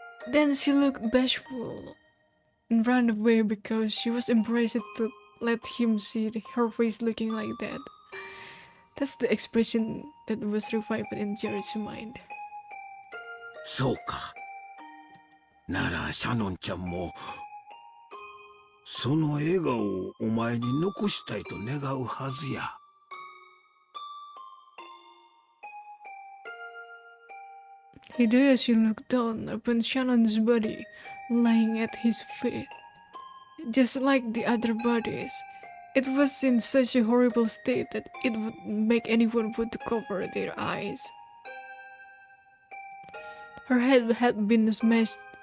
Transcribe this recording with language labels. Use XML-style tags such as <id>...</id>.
<en>Then she looked bashful and ran away because she was embarrassed to let him see her face looking like that. That's the expression that was revived in Jared's mind.</en> <ja>そうか。ならシャノンちゃんもその笑顔をお前に残したいと願うはずや。</ja> <en>Hideyoshi looked down upon Shannon's body lying at his feet. Just like the other bodies, it was in such a horrible state that it would make anyone want to cover their eyes. Her head had been smashed</en>